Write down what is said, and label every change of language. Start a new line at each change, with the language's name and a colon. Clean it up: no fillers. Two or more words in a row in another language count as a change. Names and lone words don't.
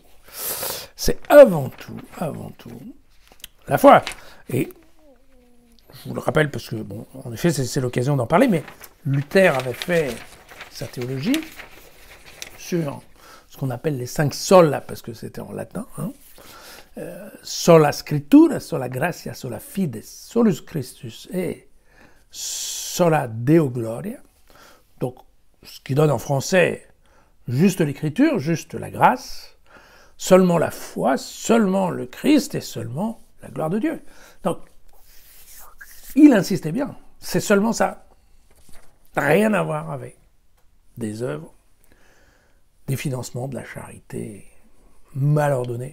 French: C'est avant tout, la foi. Et je vous le rappelle parce que, bon, en effet, c'est l'occasion d'en parler, mais Luther avait fait sa théologie sur ce qu'on appelle les 5 sola, parce que c'était en latin, hein.
Latin: Sola scriptura, sola gratia, sola fides, solus Christus et sola Deo gloria.
French: Donc, ce qui donne en français juste l'écriture, juste la grâce, seulement la foi, seulement le Christ et seulement la gloire de Dieu. Donc, il insistait bien, c'est seulement ça. Rien à voir avec des œuvres, des financements, de la charité mal ordonnée.